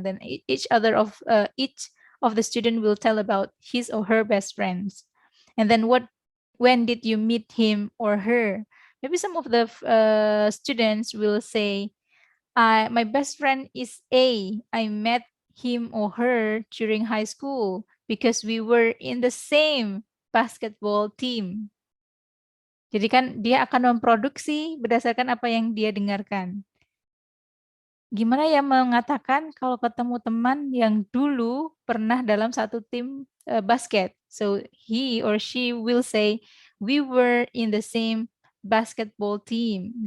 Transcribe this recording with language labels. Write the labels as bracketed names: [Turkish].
[English] Then each of the student will tell about his or her best friends, and then when did you meet him or her? Maybe some of the students will say, my best friend is A. I met him or her during high school because we were in the same basketball team. [Indonesian] Jadi kan dia akan memproduksi berdasarkan apa yang dia dengarkan. Gimana ya mengatakan kalau ketemu teman yang dulu pernah dalam satu tim basket? [English] So he or she will say, we were in the same basketball team.